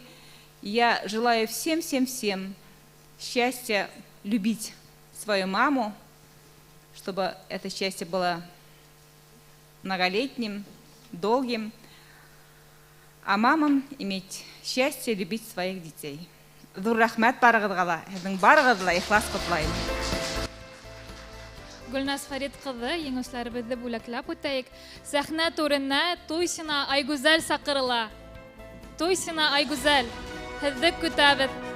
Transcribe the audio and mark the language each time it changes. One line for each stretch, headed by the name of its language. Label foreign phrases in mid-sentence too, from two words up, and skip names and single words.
Russian: Я желаю всем счастья любить свою маму, чтобы это счастье было многолетним, долгим, а мамам иметь счастье любить своих детей.
Tatar: Зур рахмат барыгызга, һезнең барыгызга ихлас котлайм. Гульнас Фарид кызы, еңүчләребезне бүләкләп үтәйек. Сәхнә турына Туйсина Айгүзәл сакырыла. Туйсина Айгүзәл, һезне көтәбез.